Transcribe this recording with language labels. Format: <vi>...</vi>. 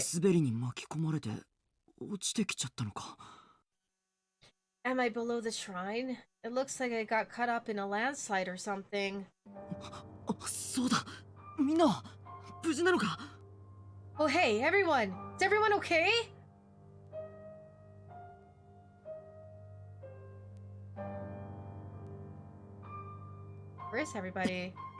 <ja>地滑りに巻き込まれて落ちてきちゃったのか</ja> <en>am I below the shrine? It looks like I got caught up in a landslide or something.</en> <ja>あ、そうだみんな無事なのか</ja> <en>Oh hey, everyone! Is everyone okay? Where is everybody?</en>